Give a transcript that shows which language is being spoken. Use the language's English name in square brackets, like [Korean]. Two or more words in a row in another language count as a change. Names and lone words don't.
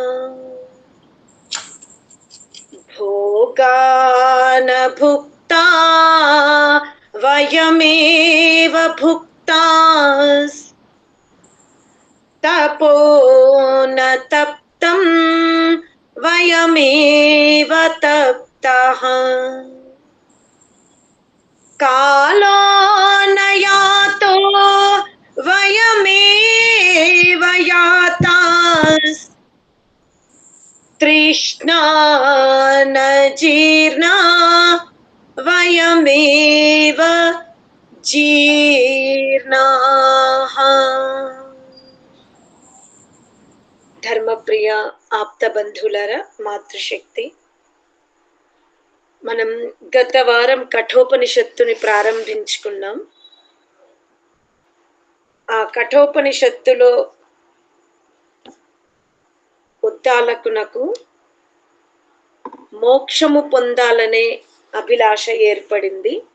[Sanskrit] भोगान् भुक्ता वयमेव भुक्तास् तपो न तप्तं वयमेव तप्तः कालो न यातो वयमेव यातास् तृष्णा न जीर्णा वयमेव जीर्णाः। [Telugu] ధర్మప్రియ ఆప్త బంధువులారా, మాతృశక్తి, మనం గత వారం కఠోపనిషత్తుని ప్రారంభించుకున్నాం. ఆ కఠోపనిషత్తులో ఉద్దాలకునకు మోక్షము పొందాలనే అభిలాష ఏర్పడింది.